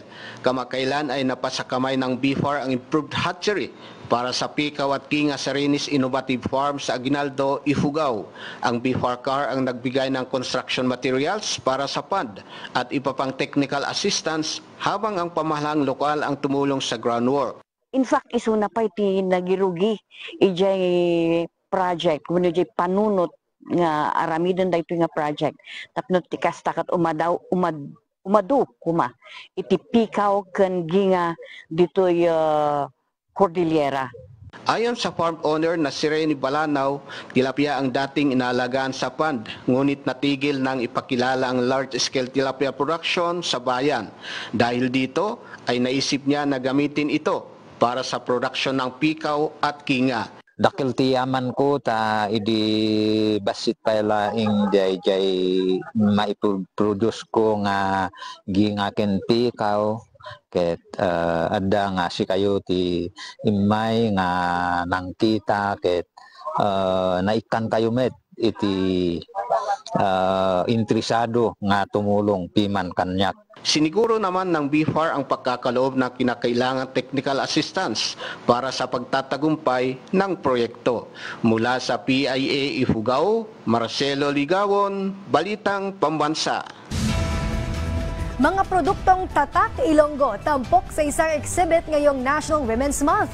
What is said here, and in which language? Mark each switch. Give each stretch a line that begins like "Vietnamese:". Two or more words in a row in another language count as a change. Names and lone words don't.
Filipino: Kamakailan ay napasa kamay ng BFAR ang
English: improved hatchery
Filipino: para sa pikaw at ginga sa Rinis Innovative Farm sa Aguinaldo, Ifugao. Ang BFAR car ang nagbigay ng
English: construction materials
Filipino: para sa pond at iba pang
English: technical assistance,
Filipino: habang ang pamahalang lokal ang tumulong sa groundwork.
English: In fact,
Iloko: isuna pa iti nagirugi ijay project, kuno ijay panunot nga aramidon dayto nga project. Tapno ti kastakat umadu kuma iti pikaw ken ginga ditoy Cordillera.
Filipino: Ayon sa
English: farm owner
Filipino: na si Rene Balanaw, tilapia ang dating inaalagaan sa pond, ngunit natigil nang ipakilala ang
English: large-scale tilapia production
Filipino: sa bayan. Dahil dito ay naisip niya na gamitin ito para sa production ng pikaw at kinga.
Iloko: Dakil tiyaman ko ta idi basit pala ing jay maiproduce ko nga ginga ken pikaw ket ada nga si kayo ti imay nga nangkita ket naikan kayo met iti interesado nga tumulong piman kanyak.
Filipino: Siniguro naman ng BFAR ang pagkakaloob ng kinakailangan
English: technical assistance
Filipino: para sa pagtatagumpay ng proyekto. Mula sa PIA Ifugao, Marcelo Ligawon, Balitang Pambansa. Mga produktong Tatak Ilonggo tampok sa isang exhibit ngayong National Women's Month.